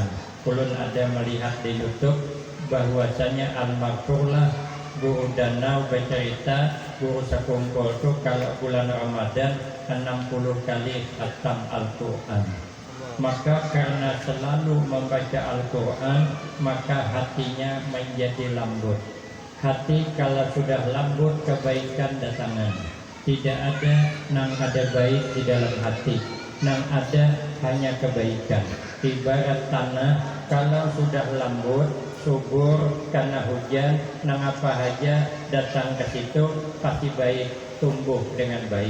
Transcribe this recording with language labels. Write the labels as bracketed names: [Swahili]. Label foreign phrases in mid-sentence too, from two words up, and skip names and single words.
[Banjar] Ulun ada melihat di YouTube bahwasanya Al-Maghfurlah guru danau bercerita guru sekumpul itu kalau bulan Ramadan 60 kali khatam Al-Quran. Maka karena selalu membaca Al-Quran, maka hatinya menjadi lembut. Hati kalau sudah lembut, kebaikan datangan. Tidak ada nang ada baik di dalam hati, nang ada hanya kebaikan. Ibarat tanah, kalau sudah lembut, subur karena hujan, nang apa aja datang ke situ pasti baik, tumbuh dengan baik.